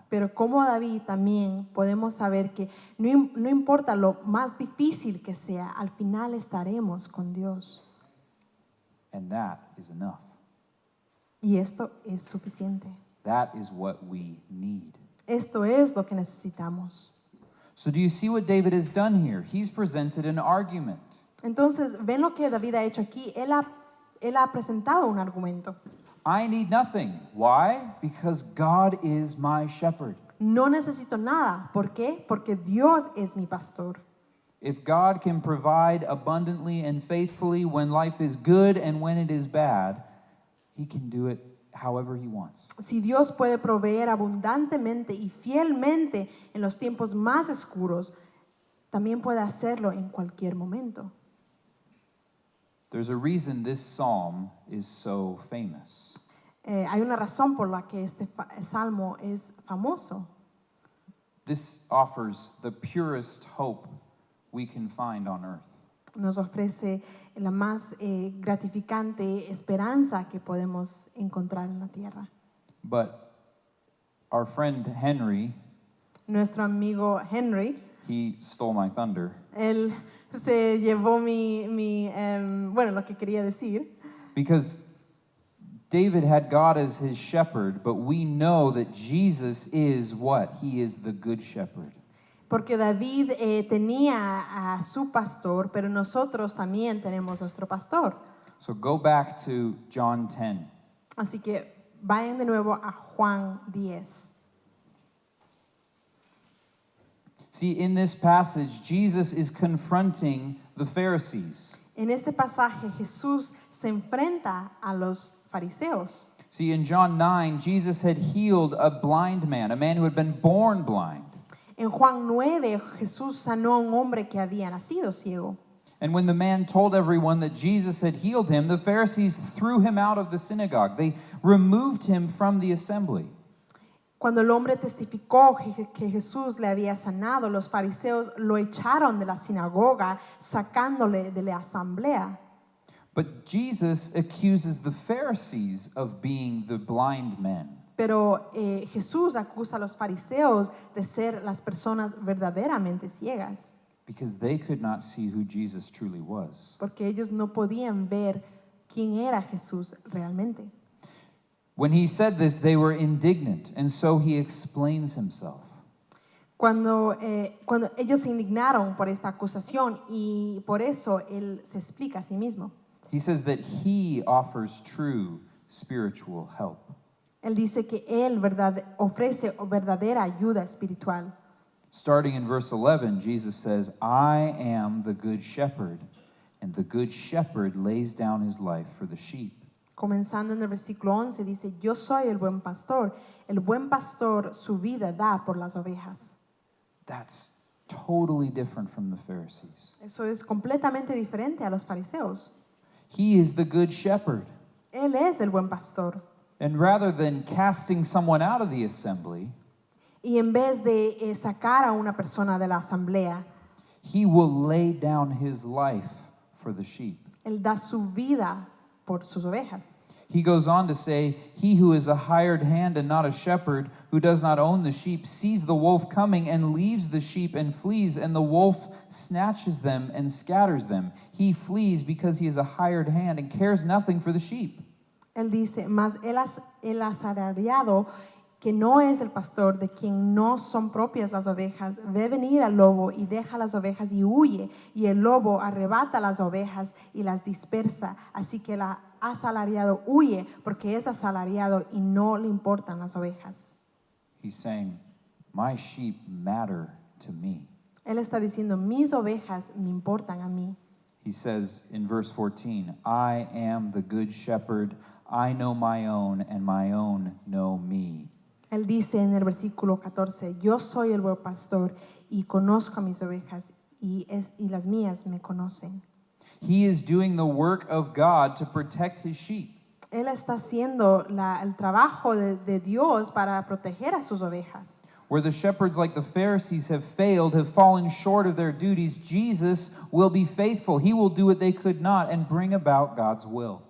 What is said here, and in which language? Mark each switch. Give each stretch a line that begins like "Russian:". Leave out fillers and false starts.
Spanish: Pero como David también podemos saber que no importa lo más difícil que sea, al final estaremos con Dios.
English: And that is enough.
Spanish: Y esto es suficiente.
English: That is what we need.
Spanish: Esto es lo que necesitamos.
English: So do you see what David has done here? He's presented an argument.
Spanish: Entonces, ven lo que David ha hecho aquí. Él ha presentado un argumento.
English: I need nothing. Why? Because God is my shepherd.
Spanish: No necesito nada. ¿Por qué? Porque Dios es mi pastor.
English: If God can provide abundantly and faithfully when life is good and when it is bad, He can do it however He wants.
Spanish: Si Dios puede proveer abundantemente y fielmente en los tiempos más oscuros, también puede hacerlo en cualquier momento.
English: There's a reason this psalm is so famous.
Spanish: Hay una razón por la que este salmo es famoso.
English: This offers the purest hope we can find on earth.
Spanish: Nos ofrece la más gratificante esperanza que podemos encontrar en la tierra.
English: But our friend Henry,
Spanish: Nuestro amigo Henry,
English: he stole my thunder.
Spanish: él se llevó bueno, lo que quería decir.
English: Because David had God as his shepherd, but we know that Jesus is what? He is the good shepherd.
Spanish: Porque David tenía a su pastor, pero nosotros también tenemos nuestro pastor.
English: So go back to John 10.
Spanish: Así que vayan de nuevo a Juan 10.
English: See, in this passage, Jesus is confronting the Pharisees.
Spanish: En este pasaje Jesús se enfrenta a los fariseos.
English: See, in John 9, Jesus had healed a blind man, a man who had been born blind.
Spanish: En Juan 9 Jesús sanó a un hombre que había nacido ciego.
English: And when the man told everyone that Jesus had healed him, the Pharisees threw him out of the synagogue. They removed him from the assembly.
Spanish: Cuando el hombre testificó que Jesús le había sanado, los fariseos lo echaron de la sinagoga, sacándole de la asamblea.
English: But Jesus accuses the Pharisees of being the blind men.
Spanish: Pero Jesús acusa a los fariseos de ser las personas verdaderamente ciegas,
English: Because they could not see who Jesus truly was.
Spanish: porque ellos no podían ver quién era Jesús realmente.
English: When he said this, they were indignant, and so he explains himself.
Spanish: Cuando ellos se indignaron por esta acusación y por eso él se explica a sí mismo.
English: He says that he offers true spiritual help.
Spanish: Él dice que él ofrece verdadera ayuda espiritual.
English: Starting in verse 11, Jesus says, I am the good shepherd, and the good shepherd lays down his life for the sheep.
Spanish: Comenzando en el versículo 11 dice, yo soy el buen pastor su vida da por las ovejas.
English: That's totally different from the Pharisees.
Spanish: Eso es completamente diferente a los fariseos.
English: He is the good shepherd.
Spanish: Él es el buen pastor.
English: And rather than casting someone out of the assembly,
Spanish: Y en vez de sacar a una persona de la asamblea,
English: he will lay down his life for the sheep.
Spanish: él da su vida por sus ovejas.
English: He goes on to say, he who is a hired hand and not a shepherd, who does not own the sheep, sees the wolf coming and leaves the sheep and flees, and the wolf snatches them and scatters them. He flees because he is a hired hand and cares nothing for the sheep.
Spanish: Él dice, mas el asalariado, que no es el pastor, de quien no son propias las ovejas, ve venir al lobo y deja las ovejas y huye, y el lobo arrebata las ovejas y las dispersa. Así que el asalariado huye porque es asalariado y no le importan las ovejas.
English: He's saying, my sheep matter to me.
Spanish: Él está diciendo, mis ovejas me importan a mí.
English: He says in verse 14, I am the good shepherd. I know my own, and my own know me.
Spanish: Él dice en el versículo 14, yo soy el buen pastor y conozco a mis ovejas y las mías me conocen.
English: He is doing the work of God to protect his sheep.
Spanish: Él está haciendo el trabajo de Dios para proteger a sus ovejas.
English: Where the shepherds, like the Pharisees, have failed, have fallen short of their duties, Jesus will be faithful. He will do what they could not and bring about God's will.